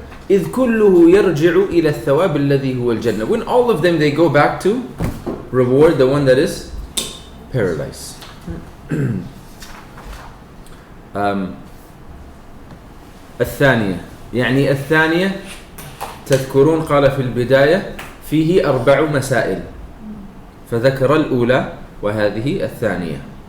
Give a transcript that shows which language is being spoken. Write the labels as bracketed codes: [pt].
[ar] إذ كله يرجع إلى الثواب الذي هو الجنة. [en] When all of them, they go back to reward the one that is paradise. [ar] الثانية, يعني الثانية تذكرون قال في البداية فيه 4 مسائل, فذكر الأولى وهذه الثانية.